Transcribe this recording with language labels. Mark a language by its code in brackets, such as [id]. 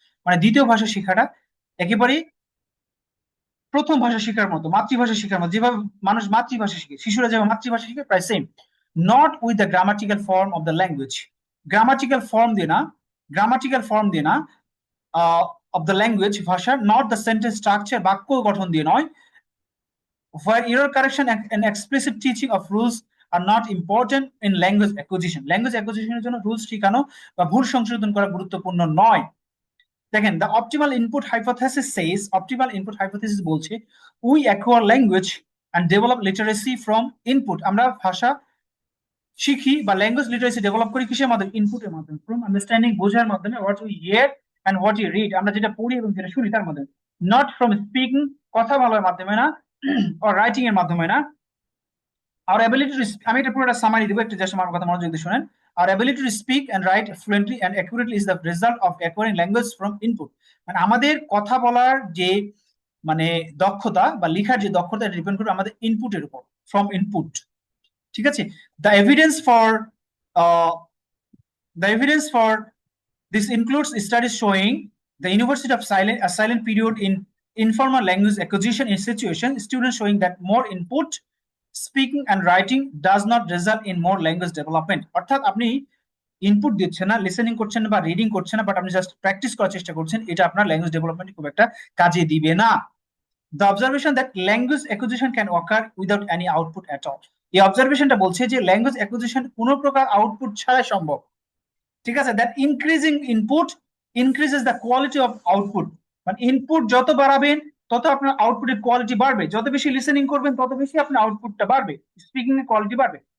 [bn] মানে দ্বিতীয় ভাষা শেখাটা একেবারেই প্রথম ভাষা শেখার মতো, মাতৃভাষা শেখার মতো, যেভাবে মানুষ মাতৃভাষা শিখে, শিশুরা যেভাবে মাতৃভাষা শিখে, প্রায় same. [en] not with the grammatical form of the language, [bn] grammatical form দিয়ে না, গ্রামাটিক্যাল ফর্ম দিয়ে না, [en] of the language [bn] ভাষার, [en] not the sentence structure, [bn] বাক্য গঠন দিয়ে নয়। [en] Where error correction and explicit teaching of rules are not important in [bn] language acquisition, language acquisition এর জন্য রুলস শেখানো বা ভুল সংশোধন করা গুরুত্বপূর্ণ নয়। দেখেন, [en] the optimal input hypothesis says, [bn] optimal input hypothesis বলছে, [en] We acquire language and develop literacy from input. [bn] আমরা ভাষা শিখি বা ল্যাঙ্গুয়েজ লিটারেসি ডেভেলপ করি কিসের মাধ্যমে? ইনপুটের মাধ্যমে, [en] from understanding, [bn] বোঝার মাধ্যমে, [en] what we hear and what you read, [bn] আমরা যেটা পড়ি এবং যেটা শুনি তার মাধ্যমে, [en] not from speaking, [bn] কথা বলার মাধ্যমে না, or রাইটিং এর মাধ্যমে না। [en] our ability to [bn] আমি এটা পুরোটা সামারি দিব, একটু জাস্ট আমার কথা মনোযোগ দিয়ে শুনেন। [en] our ability to speak and write fluently and accurately is the result of acquiring language from input, [bn] মানে আমাদের কথা বলার যে মানে দক্ষতা বা লেখার যে দক্ষতা ডিপেন্ড করবে আমাদের ইনপুটের উপর, [en] From input. [bn] ঠিক আছে? [en] the evidence for the evidence for this includes studies showing the university of a silent period in informal language acquisition in situation students showing that more input speaking and writing does not result in more language development, [bn] অর্থাৎ আপনি input দিচ্ছেন না, listening করছেন না বা reading করছেন না, but আপনি জাস্ট প্র্যাকটিস করার চেষ্টা করছেন, এটা আপনার ল্যাঙ্গুয়েজ ডেভেলপমেন্ট খুব একটা কাজে দিবে না। [en] the observation that language acquisition can occur without any output at all, [bn] এই অবজারভেশনটা বলছে যে ল্যাঙ্গুয়েজ অ্যাকুইজিশন কোনো প্রকার আউটপুট ছাড়াই সম্ভব। ঠিক আছে? [en] that increasing input increases the quality of output, [bn] মানে ইনপুট যত বাড়াবেন তত আপনার আউটপুটের কোয়ালিটি বাড়বে, যত বেশি লিসেনিং করবেন তত বেশি আপনার আউটপুটটা বাড়বে, স্পিকিং এর কোয়ালিটি বাড়বে।